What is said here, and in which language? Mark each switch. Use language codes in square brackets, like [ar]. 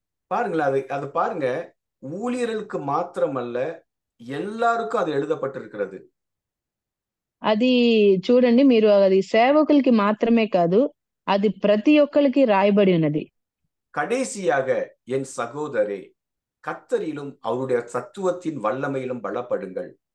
[ta] பாருங்களேன், அது பாருங்க, ஊழியர்களுக்கு மாத்திரமல்ல எல்லாருக்கும் அது எழுதப்பட்டிருக்கிறது. [te] అది చూడండి, మీరు అది సేవకులకి మాత్రమే కాదు, అది ప్రతి ఒక్కళ్ళకి రాయబడి ఉన్నది. [ta] கடைசியாக என் சகோதரே, கர்த்தரிலும் அவருடைய தத்துவத்தின் வல்லமையிலும் பலப்படுங்கள்.